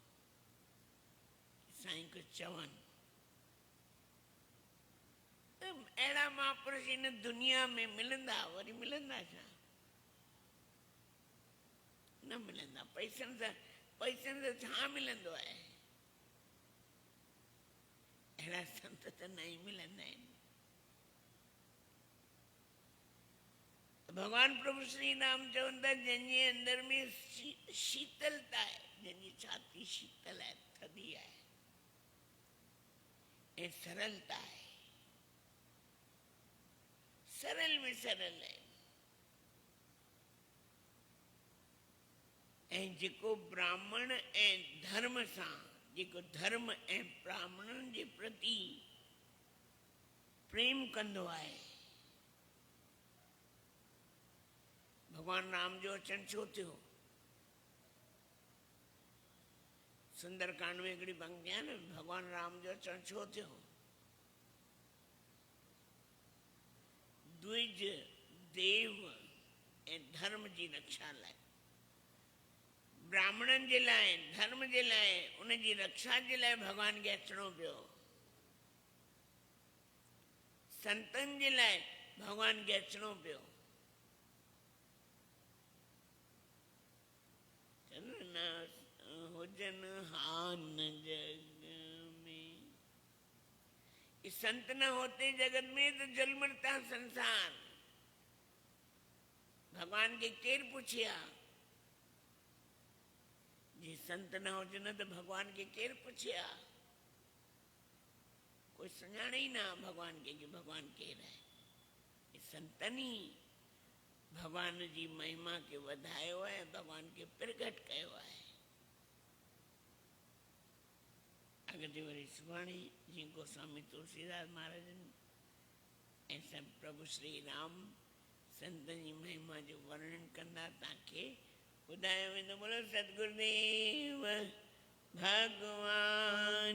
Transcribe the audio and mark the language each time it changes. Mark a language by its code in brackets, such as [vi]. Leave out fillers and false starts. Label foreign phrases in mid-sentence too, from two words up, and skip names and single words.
[sd] साईं कुझु चवनि त अहिड़ा महापुरुष हिन दुनिया में मिलंदा, वरी मिलंदा छा? न मिलंदा। पैसनि सां छा मिलंदो आहे? अहिड़ा संत त न ई मिलंदा आहिनि। भगवान प्रभु श्री राम चवनि था जंहिंजे अंदर में शीतलता आहे, जंहिंजी छाती शीतल आहे, थधी आहे ऐं सरलता आहे, सरल में सरल आहे, ऐं जेको ब्राह्मण ऐं धर्म सां, जेको धर्म ऐं ब्राह्मणनि जे प्रति प्रेम कंदो आहे। भगवान राम जो अचणु छो थियो? सुंदरकांड में हिकिड़ी पंक्ति आहे न, भगवान राम जो अचणु छो थियो? द्विज, देव ऐं धर्म जी रक्षा लाइ। ब्राह्मणनि जे लाइ, धर्म जे लाइ, उनजी रक्षा जे लाइ भगवान खे अचणो पियो। संतनि जे लाइ भगवान खे अचणो पियो। हुजन हान [hi] जग में, संत न होते जगत में तो जल मरता संसार। [sd] भगवान के केर पुछिया? जे संत न हुजन तो भगवान के केर पुछिया? कोई सुञाणे ही ना भगवान के कि भगवान केर है। संतनी भगवान जी महिमा के वधायो है, भगवान के प्रगट कयो है। अगते वरी सुभाणे जी गोस्वामी तुलसीदास महाराजन ऐं सब प्रभु श्री राम संतन जी महिमा जो वर्णन कंदा, तव्हांखे ॿुधायो वेंदो। बोलो सतगुरुदेव भगवान